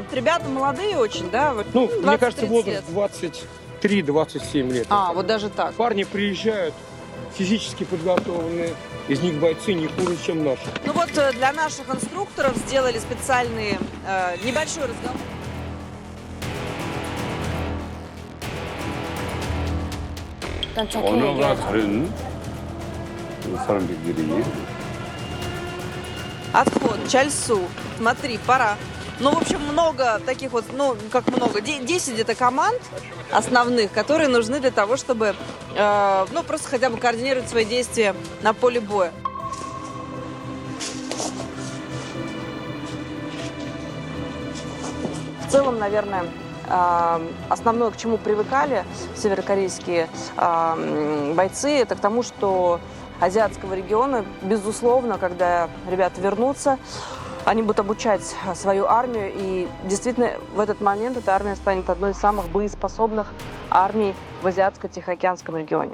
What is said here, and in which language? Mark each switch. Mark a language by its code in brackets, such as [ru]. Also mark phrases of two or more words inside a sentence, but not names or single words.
[ru] Ребята молодые очень, да? Вот Ну, мне 20-30 кажется, лет. возраст 23-27 лет. А, вот даже так. Парни приезжают, физически подготовленные, из них бойцы не хуже, чем наши. Ну вот для наших инструкторов сделали специальный небольшой разговор. [ko] 일단 좋게 언어가 얘기하자. 다른 그 사람들끼리. [ru] Отход, чальсу. Смотри, пора. Ну, в общем, много таких вот, ну, как много, 10 где-то команд основных, которые нужны для того, чтобы, ну, просто хотя бы координировать свои действия на поле боя. В целом, наверное, основное, к чему привыкали северокорейские бойцы, это к тому, что азиатского региона, безусловно, когда ребята вернутся, они будут обучать свою армию, и действительно в этот момент эта армия станет одной из самых боеспособных армий в Азиатско-Тихоокеанском регионе.